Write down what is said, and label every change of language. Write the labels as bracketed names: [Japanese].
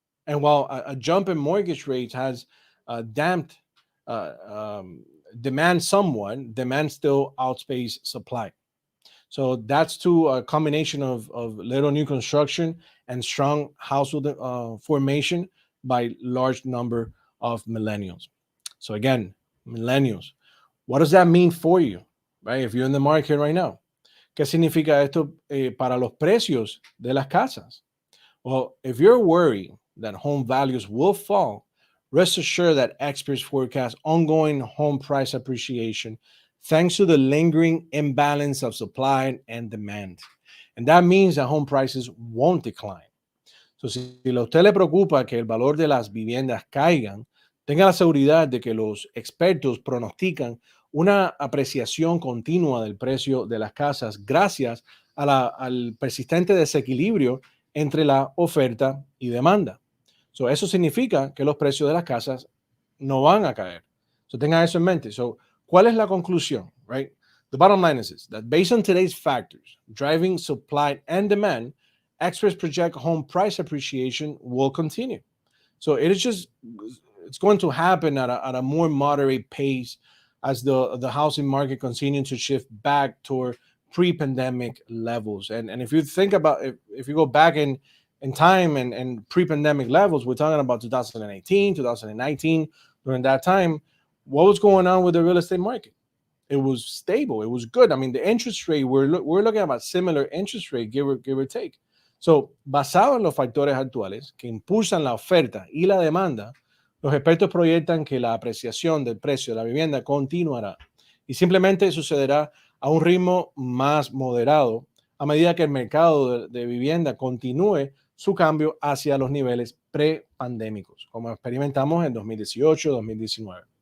[English] And while a jump in mortgage rates has damped uh, um, demand somewhat, demand still outpaces supply. So that's to a combination of little new construction and strong household formation by large number of millennials. So again, millennials, what does that mean for you, right? If you're in the market right now, [Spanish] ¿qué significa esto para los precios de las casas? [English] Well, if you're worried that home values will fall, rest assured that experts forecast ongoing home price appreciation thanks to the lingering imbalance of supply and demand. And that means that home prices won't decline. [Spanish] So, si a usted le preocupa que el valor de las viviendas caigan, tenga la seguridad de que los expertos pronostican una apreciación continua del precio de las casas gracias al persistente desequilibrio entre la oferta y demanda. So, eso significa que los precios de las casas no van a caer. So, tenga eso en mente. So, ¿cuál es la conclusión? [English] Right? The bottom line is this, that based on today's factors, driving supply and demand, experts project home price appreciation will continue. So it's going to happen at a more moderate pace as the housing market continues to shift back toward pre-pandemic levels. And if you think about if you go back in time and pre-pandemic levels, we're talking about 2018, 2019. During that time, what was going on with the real estate market? It was stable. It was good. I mean, the interest rate, we're looking at a similar interest rate, give or take. [Spanish] So, basado en los factores actuales que impulsan la oferta y la demanda, los expertos proyectan que la apreciación del precio de la vivienda continuará y simplemente sucederá a un ritmo más moderado a medida que el mercado de vivienda continúe su cambio hacia los niveles prepandémicos, como experimentamos en 2018, 2019.